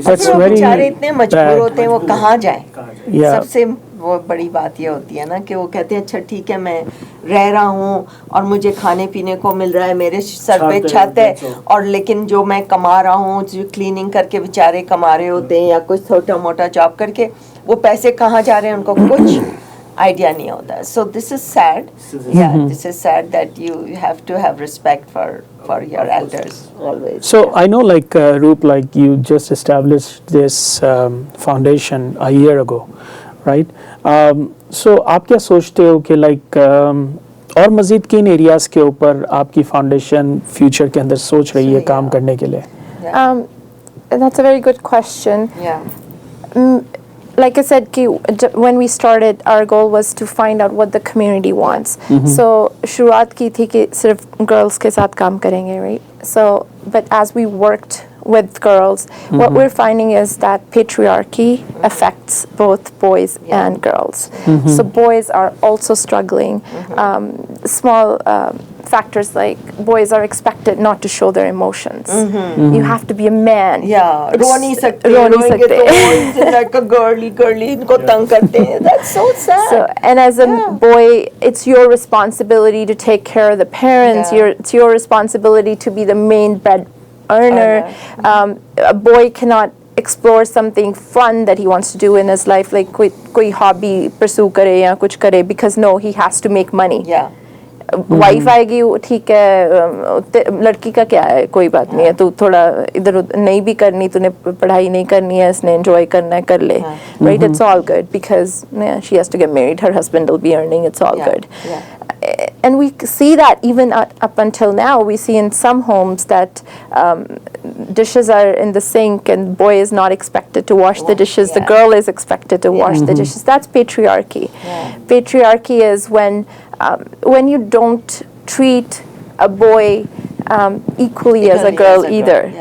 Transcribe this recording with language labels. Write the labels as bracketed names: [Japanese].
[Urdu] تو بیچارے اتنے مجبور ہوتے ہیں وہ کہاں جائیں. سب سے وہ بڑی بات یہ ہوتی ہے نا کہ وہ کہتے ہیں اچھا ٹھیک ہے میں رہ رہا ہوں اور مجھے کھانے پینے کو مل رہا ہے, میرے سر پہ چھت ہے, اور لیکن جو میں کما رہا ہوں جو کلیننگ کر کے بیچارے کما رہے ہوتے ہیں یا کچھ چھوٹا موٹا جاب کر کے وہ پیسے کہاں جا رہے ہیں ان کو کچھ آئیڈیا نہیں ہوتا. [English] So this is said. This is said that you have to have respect for your elders always. So I know like Roop, like you just established this foundation a year ago, right? [Urdu] So آپ کیا سوچتے ہو کہ like اور مزید کن areas کے اوپر آپ کی فاؤنڈیشن فیوچر کے اندر سوچ رہی ہے کام کرنے کے لیے؟ [English] That's a very good question. Like I said, when we started, our goal was to find out what the community wants. [Urdu] So شروعات کی تھی کہ صرف girls کے ساتھ کام کریں گے, right? [English] So, but as we worked with girls, what we're finding is that patriarchy affects both boys and girls. So boys are also struggling. Small factors like boys are expected not to show their emotions. You have to be a man. [Urdu] رو نہیں سکتے [English] like a girly [Urdu] ان کو تنگ کرتے ہیں. [English] That's so sad. So, and as a boy, it's your responsibility to take care of the parents. It's your responsibility to be the main bread earner. A boy cannot explore something fun that he wants to do in his life, like [Urdu] koi hobby pursue kare ya kuch kare, [English] because no, he has to make money. [Urdu] Wife آئے گی ٹھیک ہے, لڑکی کا کیا ہے, کوئی بات نہیں ہے, تو تھوڑا ادھر نہیں بھی کرنی, تو نے پڑھائی نہیں کرنی ہے, اس نے انجوائے کرنا ہے کر لے, [English] right, it's all good [Urdu] because she has to get married, her husband will be earning, it's all good. [English] And we see that even up until now, we see in some homes that dishes are in the sink and boy is not expected to wash the dishes, the girl is expected to wash the dishes. That's patriarchy. Patriarchy is when you don't treat a boy equally as a girl either.